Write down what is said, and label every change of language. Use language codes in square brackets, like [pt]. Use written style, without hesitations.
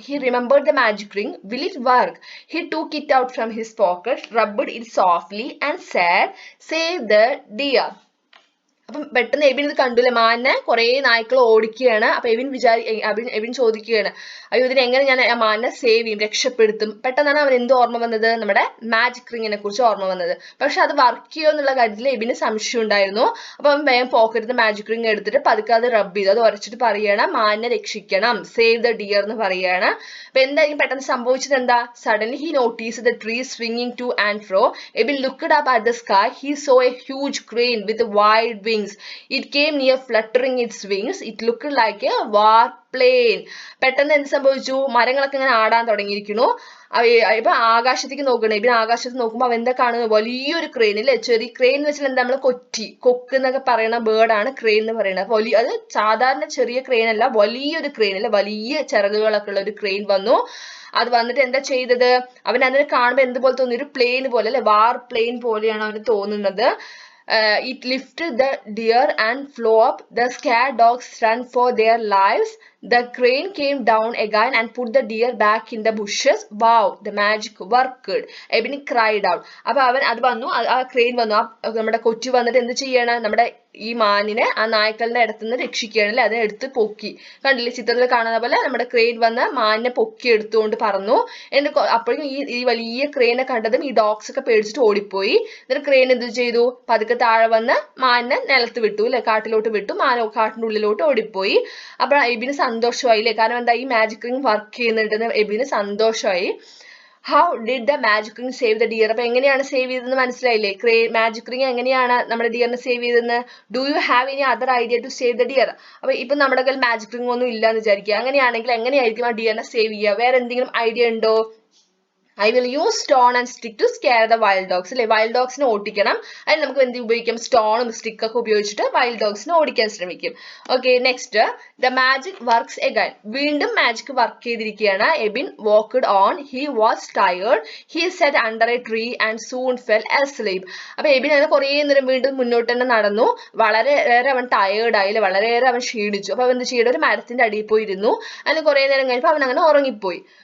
[en] He remembered the magic ring. Will it work? He took it out from his pocket, rubbed it softly and said, "Save the deer." [ml] അപ്പം പെട്ടെന്ന് എബിൻ ഇത് കണ്ടുല്ലേ, മാനിനെ കുറെ നായ്ക്കൾ ഓടിക്കുകയാണ്. അപ്പൊ എബിൻ ചോദിക്കുകയാണ്, അയ്യോ ഇതിനെ എങ്ങനെ ഞാൻ ആ മാനിനെ സേവ് ചെയ്യും, രക്ഷപ്പെടുത്തും? പെട്ടെന്നാണ് അവൻ എന്ത് ഓർമ്മ വന്നത്? നമ്മുടെ മാജിക് റിങ്ങിനെ കുറിച്ച് ഓർമ്മ വന്നത്. പക്ഷെ അത് വർക്ക് ചെയ്യോ എന്നുള്ള കാര്യത്തിൽ എബിന് സംശയം ഉണ്ടായിരുന്നു. അപ്പൊ അവൻ വേഗം പോക്കറ്റിൽ മാജിക് റിങ് എടുത്തിട്ട് പതുക്കെ അത് റബ്ബ് ചെയ്തു, അത് ഉരച്ചിട്ട് പറയുകയാണ് മാനിനെ രക്ഷിക്കണം, [en] save the deer [ml] എന്ന് പറയുകയാണ്. അപ്പൊ എന്തായാലും പെട്ടെന്ന് സംഭവിച്ചത് എന്താ? [en] Suddenly he notice the tree swinging to and fro. Ebin looked up at the sky. He saw a huge crane with wide wings. It came near fluttering its wings. It looked like a warplane. [ml] പെട്ടെന്ന് എന്ത് സംഭവിച്ചു? മരങ്ങളൊക്കെ ഇങ്ങനെ ആടാൻ തുടങ്ങിയിരിക്കുന്നു. ഇപ്പൊ ആകാശത്തേക്ക് നോക്കണം. ഇപ്പൊ ആകാശത്ത് നോക്കുമ്പോൾ അവൻ എന്താ കാണുന്നത്? വലിയൊരു ക്രെയിൻ അല്ലെ. ചെറിയ ക്രെയിൻ എന്ന് വെച്ചാൽ എന്താ? നമ്മള് കൊക്ക് എന്നൊക്കെ പറയുന്ന ബേർഡാണ് ക്രെയിൻ എന്ന് പറയുന്നത്. അത് സാധാരണ ചെറിയ ക്രെയിൻ അല്ല, വലിയൊരു ക്രെയിൻ അല്ലെ, വലിയ ചിറകുകളൊക്കെ ഉള്ള ഒരു ക്രെയിൻ വന്നു. അത് വന്നിട്ട് എന്താ ചെയ്തത്? അവൻ അതിനെ കാണുമ്പോൾ എന്തുപോലെ തോന്നി? ഒരു പ്ലെയിൻ പോലെ അല്ലെ, വാർ പ്ലെയിൻ പോലെയാണ് അവന് തോന്നുന്നത്. [en] It lifted the deer and flew up. The scared dogs ran for their lives. The crane came down again and put the deer back in the bushes. Wow, the magic worked. Ebin cried out. [ml] അപ്പൊ അവൻ അത് വന്നു, ആ crane വന്നു, നമ്മുടെ കൊച്ചു വന്നിട്ട് എന്ത് ചെയ്യണം? നമ്മുടെ ഈ മാനിനെ ആ നായ്ക്കളുടെ അടുത്തുനിന്ന് രക്ഷിക്കുകയാണ് അല്ലെ. അതിനെ എടുത്ത് പൊക്കി, കണ്ടില്ലേ ചിത്രത്തിൽ കാണുന്ന പോലെ നമ്മുടെ ക്രെയിൻ വന്ന് മാനിനെ പൊക്കി എടുത്തുകൊണ്ട് പറന്നു. എന്നിട്ട് അപ്പോഴും ഈ വലിയ ക്രെയിനെ കണ്ടതും ഈ ഡോഗ്സ് ഒക്കെ പേടിച്ചിട്ട് ഓടിപ്പോയി. എന്നിട്ട് ക്രെയിൻ എന്ത് ചെയ്തു? പതുക്കെ താഴെ വന്ന് മാനിനെ നിലത്ത് വിട്ടു അല്ലെ, കാട്ടിലോട്ട് വിട്ടു. മാൻ കാട്ടിന്റെ ഉള്ളിലോട്ട് ഓടിപ്പോയി. അപ്പോൾ എബിന് സന്തോഷമായി അല്ലെ, കാരണം എന്താ? ഈ മാജിക് റിംഗ് വർക്ക് ചെയ്യുന്നുണ്ടെന്ന് എബിന് സന്തോഷമായി. [en] How did the magic ring save the deer? [ml] അപ്പൊ എങ്ങനെയാണ് സേവ് ചെയ്തതെന്ന് മനസ്സിലായില്ലേ? മാജിക് റിംഗ് എങ്ങനെയാണ് നമ്മുടെ ഡിയറിനെ സേവ് ചെയ്തതെന്ന്? [en] Do you have any other idea to save the deer? [ml] അപ്പൊ ഇപ്പൊ നമ്മുടെ കയ്യിൽ മാജിക് റിംഗ് ഒന്നും ഇല്ല എന്ന് വിചാരിക്കുക. അങ്ങനെയാണെങ്കിൽ എങ്ങനെയായിരിക്കും ആ ഡിയറിനെ സേവ് ചെയ്യുക? വേറെ എന്തെങ്കിലും ഐഡിയ ഉണ്ടോ? [en] I will use stone and stick to scare the wild dogs. [ml] അല്ലെ, വൈൽഡ് ഡോഗ്സിനെ ഓടിക്കണം. അതിന് നമുക്ക് എന്ത് ഉപയോഗിക്കാം? സ്റ്റോണും സ്റ്റിക്കൊക്കെ ഉപയോഗിച്ചിട്ട് വൈൽഡ് ഡോഗ്സിനെ ഓടിക്കാൻ ശ്രമിക്കും. Okay, [en] Next the magic works again. [ml] വീണ്ടും മാജിക് വർക്ക് ചെയ്തിരിക്കുകയാണ്. [en] Ebin walked on. He was tired. He sat under a tree and soon fell asleep. [ml] അപ്പൊ എബിൻ അങ്ങനെ കുറെ നേരം വീണ്ടും മുന്നോട്ട് തന്നെ നടന്നു. വളരെയേറെ അവൻ ടയേർഡ് ആയില്ലേ, വളരെയേറെ അവൻ ക്ഷീണിച്ചു. അപ്പൊ അവൻ എന്ത് ചെയ്തു? ഒരു മരത്തിന്റെ അടിയിൽ പോയിരുന്നു. അതിന് കുറെ നേരം കഴിഞ്ഞപ്പോൾ അവൻ അങ്ങനെ ഉറങ്ങിപ്പോയി.